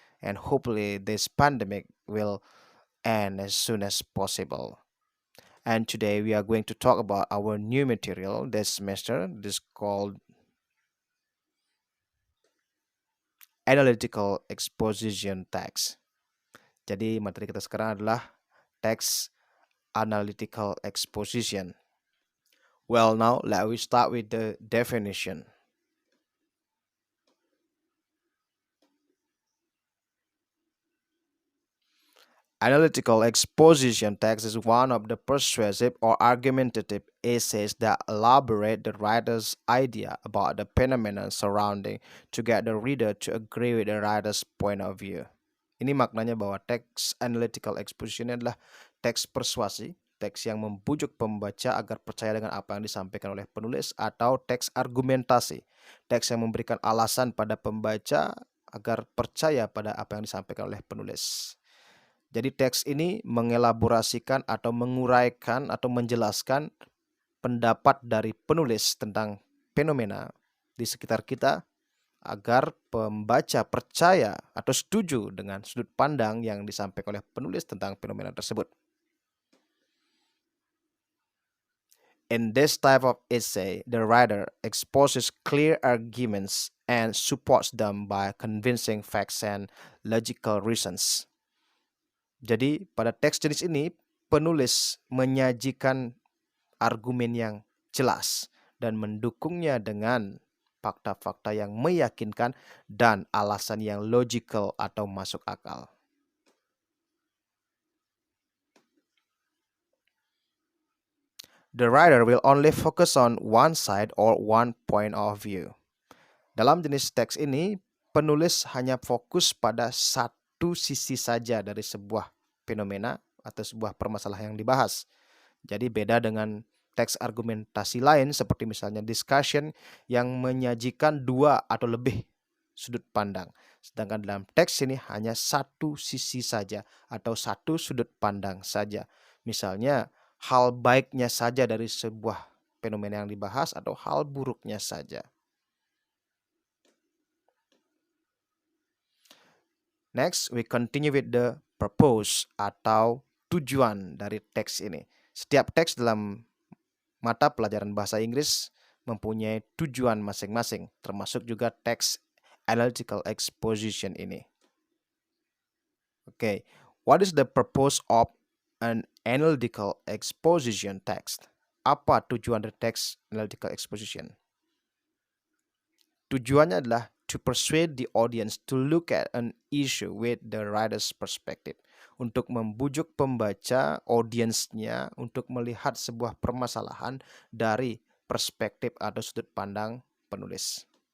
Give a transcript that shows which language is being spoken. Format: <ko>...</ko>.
<en>And hopefully this pandemic will end as soon as possible. And today we are going to talk about our new material this semester. This is called Analytical Exposition Text.</en> <id>Jadi materi kita sekarang adalah Text Analytical Exposition.</id> <en>Well, now let me start with the definition. Analytical exposition text is one of the persuasive or argumentative essays that elaborate the writer's idea about the phenomenon surrounding to get the reader to agree with the writer's point of view.</en> <id>Ini maknanya bahwa teks analytical exposition adalah teks persuasi, teks yang membujuk pembaca agar percaya dengan apa yang disampaikan oleh penulis, atau teks argumentasi, teks yang memberikan alasan pada pembaca agar percaya pada apa yang disampaikan oleh penulis. Jadi teks ini mengelaborasikan atau menguraikan atau menjelaskan pendapat dari penulis tentang fenomena di sekitar kita agar pembaca percaya atau setuju dengan sudut pandang yang disampaikan oleh penulis tentang fenomena tersebut.</id> <en>In this type of essay, the writer exposes clear arguments and supports them by convincing facts and logical reasons.</en> <id>Jadi pada teks jenis ini, penulis menyajikan argumen yang jelas dan mendukungnya dengan fakta-fakta yang meyakinkan dan alasan yang logical atau masuk akal.</id> <en>The writer will only focus on one side or one point of view.</en> <id>Dalam jenis teks ini, penulis hanya fokus pada satu sisi saja dari sebuah fenomena atau sebuah permasalahan yang dibahas. Jadi beda dengan teks argumentasi lain seperti misalnya discussion yang menyajikan dua atau lebih sudut pandang. Sedangkan dalam teks ini hanya satu sisi saja atau satu sudut pandang saja. Misalnya hal baiknya saja dari sebuah fenomena yang dibahas atau hal buruknya saja.</id> <en>Next, we continue with the purpose</en> <id>atau tujuan dari teks ini. Setiap teks dalam mata pelajaran bahasa Inggris mempunyai tujuan masing-masing, termasuk juga teks analytical exposition ini.</id> <en>Okay, what is the purpose of an analytical exposition text?</en> <id>Apa tujuan dari teks</id> <en>analytical exposition?</en> <id>Tujuannya adalah</id> <en>to persuade the audience to look at an issue with the writer's perspective.</en> <id>Untuk membujuk pembaca, audiensnya, untuk melihat sebuah permasalahan dari perspektif atau sudut pandang penulis.</id>